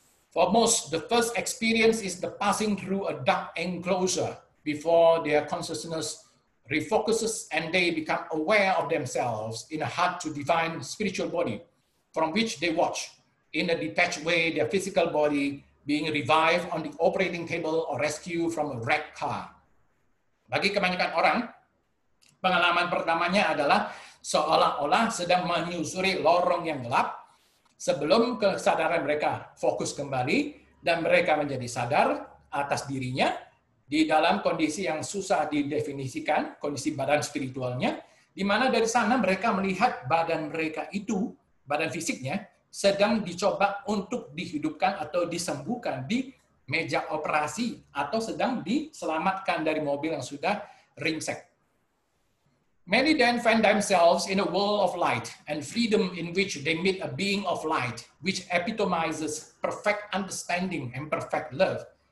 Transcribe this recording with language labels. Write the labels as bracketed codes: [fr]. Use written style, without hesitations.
[en] For most, the first experience is the passing through a dark enclosure before their consciousness refocuses and they become aware of themselves in a hard to define spiritual body, from which they watch in a detached way their physical body being revived on the operating table or rescued from a wrecked car. [id] Bagi kebanyakan orang, pengalaman pertamanya adalah seolah-olah sedang menyusuri lorong yang gelap sebelum kesadaran mereka fokus kembali dan mereka menjadi sadar atas dirinya di dalam kondisi yang susah didefinisikan, kondisi badan spiritualnya, di mana dari sana mereka melihat badan mereka itu, badan fisiknya, sedang dicoba untuk dihidupkan atau disembuhkan di meja operasi atau sedang diselamatkan dari mobil yang sudah ringsek. [en] Many then find themselves in a world of light and freedom in which they meet a being of light, which epitomizes perfect understanding and perfect love.